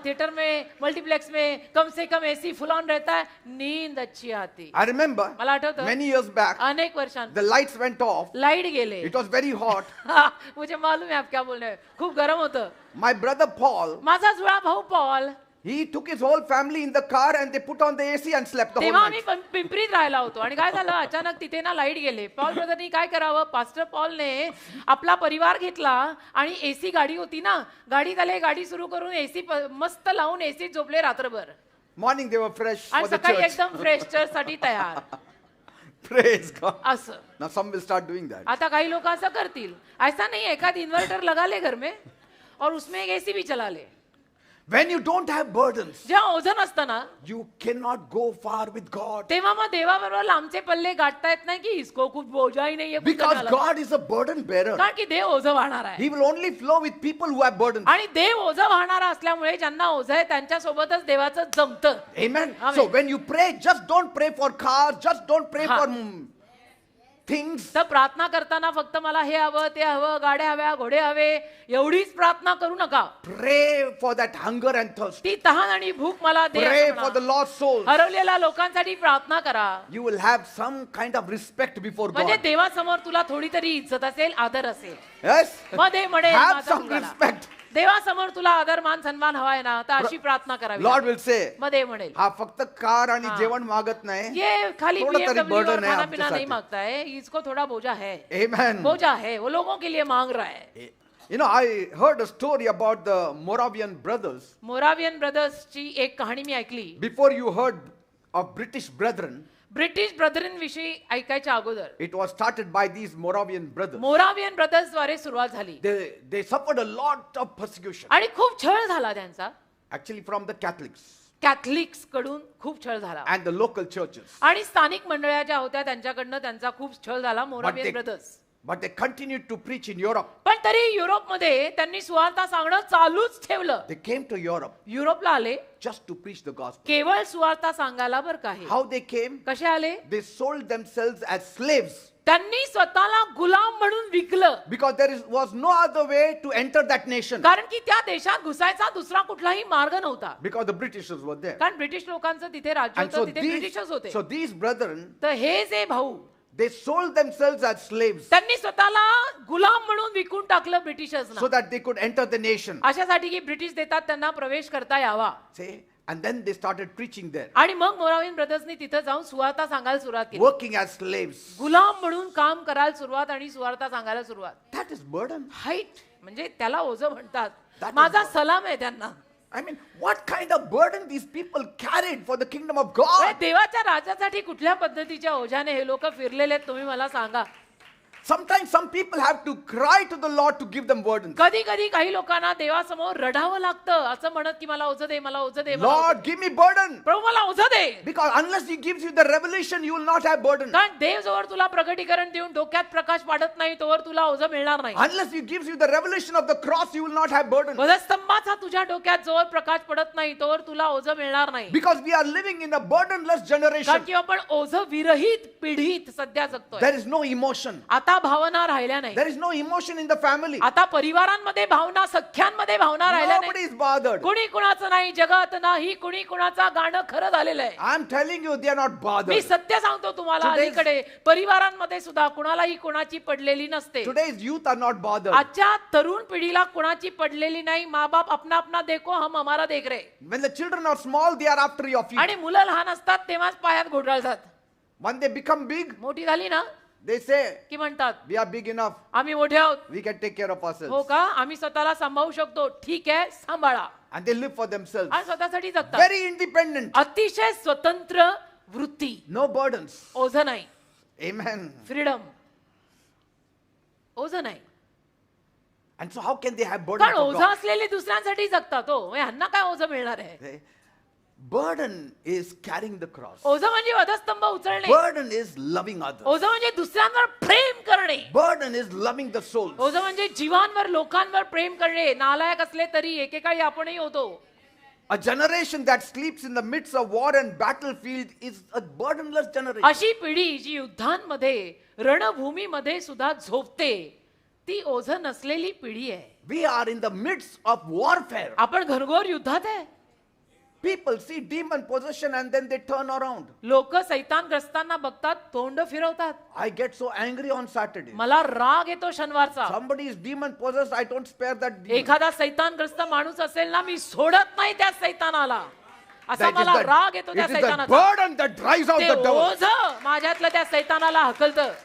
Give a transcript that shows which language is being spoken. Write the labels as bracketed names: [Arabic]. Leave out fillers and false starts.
[Hindi] हाँ, थिएटर में मल्टीप्लेक्स में कम से कम एसी फुल ऑन रहता है, नींद अच्छी आती. [English] I remember [Marathi] मला आठवतं [English] many years back, [Marathi] अनेक वर्षांत [English] the lights went off. [Marathi] Light गेले. [English] It was very hot. [Hindi] मुझे मालूम है आप क्या बोल रहे हैं. [Marathi] खूप गरम होतं. [English] My brother Paul, [Marathi] माझा जुळा भाऊ Paul, [English] he took his whole family in the car and they put on the AC and slept the whole [Marathi] तेव्हा आम्ही [English] night. [Marathi] पिंपरीत राहिला होतो, आणि काय झालं, अचानक तिथे ना लाईट गेले. पॉल ब्रदरनी काय करावं, पास्टर पॉलने आपला परिवार घेतला आणि एसी गाडी होती ना, गाडीत आले, गाडी सुरू करून एसी मस्त लावून एसीत झोपले रात्रभर, [English] Morning they were fresh [Marathi] आणि [English] for the [Marathi] सकाळी [English] church. [Marathi] एकदम फ्रेश चर्च साठी तयार. [English] Praise God. [Marathi] असं [English] Now some will start doing that. [Marathi] आता काही लोक असं करतील. [Hindi] ऐसा नहीं, एखाद इन्वर्टर लगा ले घर में और उसमें एक एसी भी चला ले. [English] When you don't have burdens, [Marathi] जेव्हा ओझं नसतं ना, [English] you cannot go far with God. [Marathi] तेव्हा मग देवाबरोबर लांबचे पल्ले गाठता येत नाही, [Hindi] की इसको कुछ बोझा ही नाही है. [English] Because God is a burden bearer. [Marathi] कारण की देव ओझं वाहणार आहे, [English] He will only flow with people who have burdens. [Marathi] आणि देव ओझं वाहणारा असल्यामुळे ज्यांना ओझं आहे त्यांच्या सोबतच देवाचं जमतं. [English] Amen. Amen. So when you pray, just don't pray for cars, just don't pray Ha. for things. [Marathi] तर प्रार्थना करताना फक्त मला हे हवं, ते हवं, गाड्या हव्या, घोडे हवे, एवढीच प्रार्थना करू नका. [English] Pray for that hunger and thirst. [Marathi] ती तहान आणि भूक मला दे [English] Pray [Marathi] असं [English] for the [Marathi] म्हणा. [English] lost souls. [Marathi] हरवलेल्या लोकांसाठी प्रार्थना करा, [English] You will have some kind of respect before [Marathi] म्हणजे [English] God. [Marathi] देवासमोर तुला थोडी तरी इज्जत असेल, आदर असेल. [English] Yes? [Marathi] मध्ये म्हणेल [English] Have [Marathi] माझा [English] some [Marathi] मुलगा. [English] respect. [Marathi] देवासमोर तुला आदर मान सन्मान हवाय ना, तर अशी प्रार्थना करावी. [English] Lord will say, [Marathi] मध्ये म्हणेल, हा फक्त कार आणि हा. जेवण मागत नाही. [Hindi] ये खाली [Marathi] थोड़ा तरी [Hindi] BMW और burden है खाना आपके पीना नहीं साथ. मांगता है, इसको थोड़ा बोझा है. [English] Amen. [Hindi] बोझा है, वो लोगों के लिए मांग रहा है. [English] You know, I heard a story about the Moravian brothers. [Marathi] Moravian ब्रदर्सची एक कहाणी मी ऐकली. [English] Before you heard of British brethren, [Marathi] British ब्रदरीन विषयी ऐकायच्या अगोदर [English] it was started by these Moravian brothers. [Marathi] Moravian brothers द्वारे सुरुवात झाली, [English] They suffered a lot of persecution. [Marathi] आणि खूप छळ झाला त्यांचा. [English] Actually from the Catholics [Marathi] Catholics कडून खूप छळ झाला, [English] and the local churches. [Marathi] आणि स्थानिक मंडळ्या ज्या होत्या त्यांच्याकडनं त्यांचा खूप छळ झाला. Moravian brothers [English] But they continued to preach in Europe. [Marathi] पण तरी युरोपमध्ये त्यांनी सुवार्ता सांगणं चालूच ठेवलं. [English] They came to Europe [Marathi] युरोपला आले [English] just to preach the gospel. [Marathi] केवळ सुवार्ता सांगायला बरं का. [English] How they came? [Marathi] कसे आले? [English] They sold themselves as slaves [Marathi] त्यांनी स्वतःला गुलाम म्हणून विकलं, [English] because there was no other way to enter that nation [Marathi] कारण की त्या देशात घुसायचा दुसरा कुठलाही मार्ग नव्हता. [English] because the Britishers were there. [Marathi] कारण ब्रिटिश लोकांचं तिथे राज्य [English] And so [Marathi] होतं, तिथे ब्रिटिशच होते. [English] these brethren, [Marathi] तर हे जे भाऊ, [English] they sold themselves as slaves [Marathi] त्यांनी स्वतःला गुलाम म्हणून विकून टाकलं ब्रिटिशर्सना, [English] so that they could enter the nation. [Marathi] अशासाठी की ब्रिटिश देतात त्यांना प्रवेश करता यावा. [English] See? And then they started preaching there, [Marathi] आणि मग मोरावियन ब्रदर्सनी तिथं जाऊन सुवार्ता सांगायला सुरुवात केली. [English] working as slaves. [Marathi] गुलाम म्हणून काम करायला सुरुवात आणि सुवार्ता सांगायला सुरुवात. [English] That is burden. [Marathi] हाईट म्हणजे त्याला ओझं म्हणतात. [English] That is [Marathi] माझा [English] burden. [Marathi] सलाम आहे त्यांना. [English] I mean, what kind of burden these people carried for the kingdom of God? [Marathi] देवाच्या राज्यासाठी कुठल्या पद्धतीच्या ओझ्याने हे लोक फिरलेले आहेत, तुम्ही मला सांगा. [English] Sometimes some people have to cry to the Lord to give them burdens. [Marathi] कधी कधी काही लोकांना देवासमोर रडावं लागतं असं म्हणत की मला ओझं दे, मला ओझं दे, मला ओझं [English] Lord, [Marathi] दे. [English] give me burden. [Marathi] प्रभू मला ओझं दे. [English] Because unless He gives you the revelation, you will not have burden. [Marathi] कारण देव जोवर तुला प्रगटीकरण देऊन डोक्यात प्रकाश पाडत नाही तोवर तुला ओझं मिळणार नाही. [English] Unless He gives you the revelation of the cross, you will not have burden. [Marathi] वधस्तंभाचा तुझ्या डोक्यात जोवर प्रकाश पडत नाही तोवर तुला ओझं मिळणार नाही. [English] Because we are living in a burdenless [Marathi] कारण [English] generation. [Marathi] की आपण ओझं विरहित पिढीत सध्या जगतोय. [English] There is no emotion. [Marathi] आता भावना राहिल्या नाही. [English] There is no emotion in the family. [Marathi] आता परिवारांमध्ये भावना, सख्यांमध्ये भावना राहिल्या [English] Nobody [Marathi] नाही. [English] is bothered. [Marathi] कुणी कुणाचं नाही, जगात नाही कुणी कुणाचा गाणं खरं झालेलं आहे. [English] I'm telling you, they are not [Marathi] मी [English] bothered. [Marathi] सत्य सांगतो तुम्हाला, [English] Today's- [Marathi] अलीकडे परिवारांमध्ये सुद्धा कुणालाही कुणाची पडलेली नसते. [English] Today's youth are not bothered. [Marathi] आजच्या तरुण पिढीला कुणाची पडलेली नाही. [Hindi] माँ बाप अपना अपना देखो, हम हमारा देख रहे. [English] When the children are small, they are after your feet. [Marathi] आणि मुलं लहान असतात तेव्हाच पायात घोटाळतात. [English] When they become big, [Marathi] मोठी झाली ना [English] they say, [Marathi] की म्हणतात [English] we are big enough. [Marathi] आम्ही मोठे आहोत. [English] We can take care of [Marathi] हो [English] ourselves. [Marathi] का, आम्ही स्वतःला सांभाळू शकतो. ठीक आहे, सांभाळा. [English] And they live for themselves. [Marathi] आणि स्वतःसाठी जगतात. [English] Very independent. [Marathi] अतिशय स्वतंत्र वृत्ती. [English] No burdens. [Marathi] ओझं नाही. [English] Amen. [Marathi] फ्रीडम. ओझं नाही. [English] And so how can they have burden [Marathi] कारण [English] for [Marathi] ओझं [English] God? [Marathi] असलेली दुसऱ्यांसाठी जगतात. हो, ह्यांना काय ओझं मिळणार आहे? [English] Burden is carrying the cross. [Marathi] ओझं म्हणजे वधस्तंभ उचलणे. [English] Burden is loving others. [Marathi] ओझं म्हणजे दुसऱ्यांवर प्रेम करणे. [English] Burden is loving the souls. [Marathi] ओझं म्हणजे जीवांवर, लोकांवर प्रेम करणे. नालायक असले तरी एकेकाळी आपणही होतो. [English] A generation that sleeps in the midst of war and battlefield is a burdenless generation. [Marathi] अशी पिढी जी युद्धांमध्ये, रणभूमीमध्ये सुद्धा झोपते, ती ओझं नसलेली पिढी आहे. [English] We are in the midst of warfare. [Marathi] आपण घनघोर युद्धात आहे. [English] People see demon possession and then they turn around. [Marathi] लोक सैतानग्रस्तांना बघतात, तोंड फिरवतात. [English] I get so angry on Saturday. [Marathi] मला राग येतो शनिवारचा. [English] Somebody is demon possessed, I don't spare that demon. [Marathi] एखादा सैतानग्रस्त माणूस असेल ना, मी सोडत नाही त्या सैतानाला. असा [English] That is [Marathi] मला [English] the- [Marathi] राग येतो त्या [English] it is the [Marathi] सैतानाचा. [English] burden that drives out [Marathi] ते [English] the devil. [Marathi] ओझं माझ्यातलं त्या सैतानाला हकलतं.